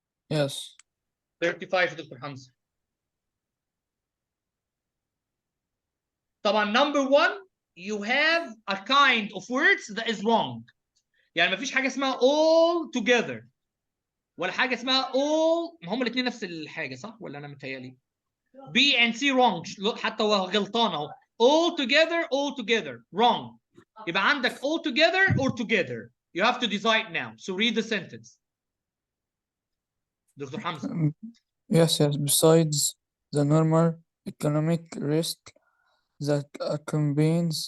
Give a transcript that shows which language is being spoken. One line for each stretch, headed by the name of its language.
English: Yes. 35 Dr. Hamza. طبعا number one, you have a kind of words that is wrong.
Arabic: يعني ما فيش حاجة اسمها all together ولا حاجة اسمها all، ما هم الاثنين نفس الحاجة صح ولا أنا متهيألي؟
English: B and C wrong،
Arabic: حتى هو غلطان أهو.
English: all together wrong.
Arabic: يبقى عندك
English: all together or together. You have to decide now. So read the sentence. Dr. Hamza. Yes, besides the normal economic risk that accompanies